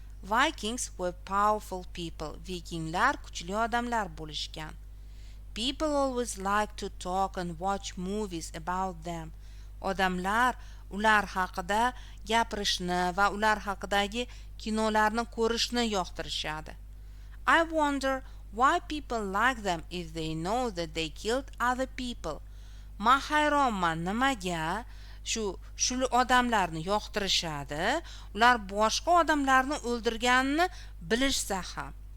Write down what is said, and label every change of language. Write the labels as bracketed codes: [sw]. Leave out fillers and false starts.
[en] Vikings were powerful people. [uz] Vikinglar kuchli odamlar bo'lishgan. [en] People always like to talk and watch movies about them. [uz] Odamlar ular haqida gapirishni va ular haqidagi kinolarni ko'rishni yoqtirishadi. [en] I wonder why people like them if they know that they killed other people. [uz] Men hayronman nimaga shu odamlarni yoqtirishadi, ular boshqa odamlarni o'ldirganini bilishsa ham.